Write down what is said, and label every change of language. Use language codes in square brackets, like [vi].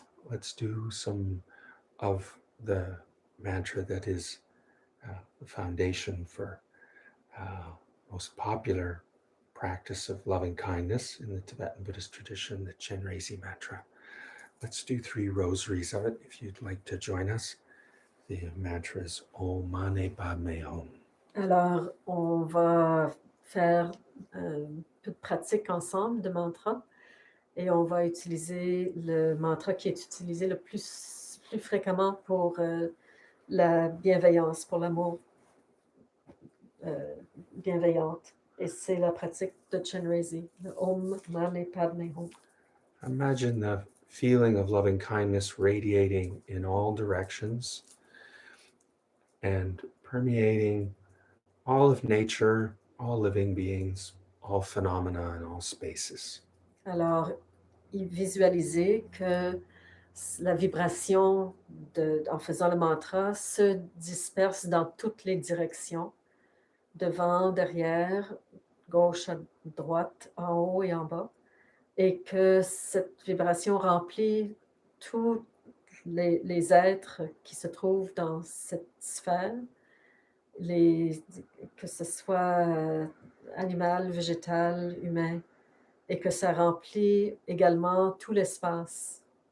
[en] Let's do some of the mantra that is the foundation for most popular practice of loving kindness in the Tibetan Buddhist tradition, the Chenrezi mantra. Let's do 3 rosaries of it if you'd like to join us. The mantra is Om Mani Padme Hum. [fr] Alors, on va faire un peu de pratique ensemble de mantra et on va utiliser le mantra qui est utilisé le plus fréquemment pour la bienveillance, pour l'amour bienveillante. Et c'est la pratique de Chenrezi, le Om Mani Padme Hum. [en] Imagine the feeling of loving kindness radiating in all directions and permeating all of nature, all living beings, all phenomena, and all spaces. [fr] Alors, visualisez que la vibration en faisant le mantra se disperse dans toutes les directions, devant, derrière, gauche à droite, en haut et en bas, et que cette vibration remplit tous les êtres qui se trouvent dans cette sphère, que ce soit animal, végétal, humain, et que ça remplit également tout l'espace.